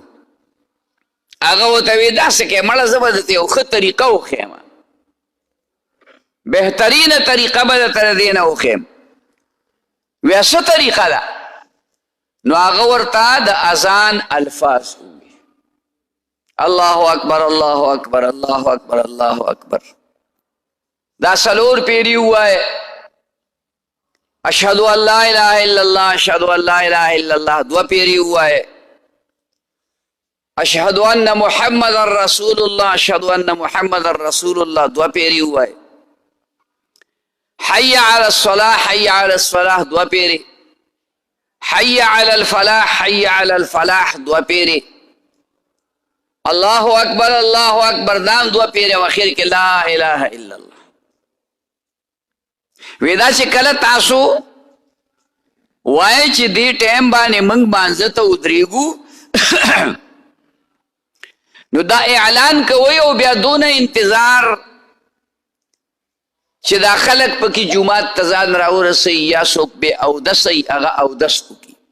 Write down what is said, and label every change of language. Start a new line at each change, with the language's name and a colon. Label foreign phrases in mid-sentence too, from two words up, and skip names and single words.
Pashto: هغه ورته وایي داسې کې مړه زه به درته یو ښه طریقه وښیم بهترینه طریقه به درته د دې نه وښیم. وایي څه طریقه ده نو هغه ورته د اذان الفاظ ووایي
Arabic: الله اکبر الله اکبر الله اکبر الله اکبر
Pashto: دا څلور پیري ووایه
Arabic: اشهد ان لا اله الا الله اشهد ان لا اله الا الله
Pashto: دوه پیري ووایه
Arabic: اشهد ان محمد رسول الله اشهد ان محمد رسول الله
Pashto: دوه پیري ووایه
Arabic: حي على الصلاة حي على الصلاة
Pashto: دوه پیري
Arabic: حي على الفلاح حي على الفلاح
Pashto: دوه پیري
Arabic: الله اکبر الله اکبر
Pashto: دام دوه پیري او اخر کې
Arabic: لا اله الا الله.
Pashto: ودا چې کله تاسو وایي چې دې ټایم باندې موږ مانځه ته ودرېږو نو دا اعلان کوي او بیا دونه انتظار چې دا خلک پکې جومات ته ځان راورسوي یا څوک بې اودسوي هغه اودس وکړي